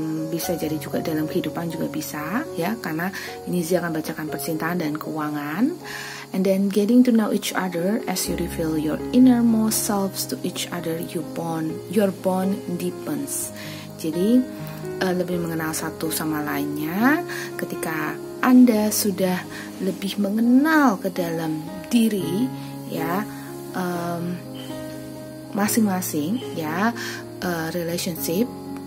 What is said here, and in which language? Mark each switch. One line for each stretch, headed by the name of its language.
Indonesian: Bisa jadi juga dalam kehidupan juga bisa, ya, karena ini dia akan bacakan percintaan dan keuangan.
English: And then getting to know each other as you reveal your innermost selves to each other, your bond deepens.
Indonesian: Jadi lebih mengenal satu sama lainnya. Ketika Anda sudah lebih mengenal ke dalam diri, ya, masing-masing, ya, relationship.